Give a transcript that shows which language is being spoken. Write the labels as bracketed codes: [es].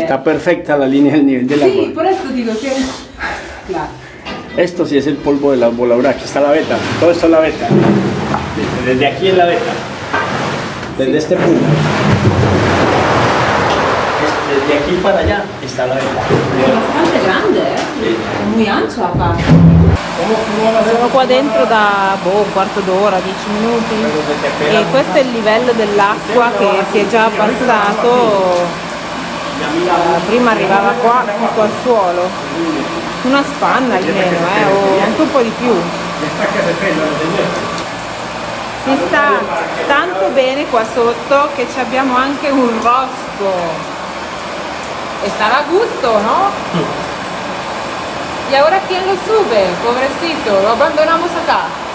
[es] está perfecta la línea del nivel del Sí, agua. por eso digo que... Claro. Esto sí es el polvo de la voladora. Aquí está la veta. Todo esto es la veta. Desde aquí es la veta. Desde este punto. Desde aquí para allá está la veta. È bastante grande, È muy ancha acá. [it] Sono qua dentro da un quarto d'ora, 10 minuti e questo è il livello dell'acqua che si è già abbassato. Prima arrivava qua tutto al suolo, una spanna almeno, o anche un po' di più. Si sta tanto bene qua sotto che ci abbiamo anche un rospo e starà a gusto, no? [es] Y ahora quién lo sube, pobrecito, lo abandonamos acá.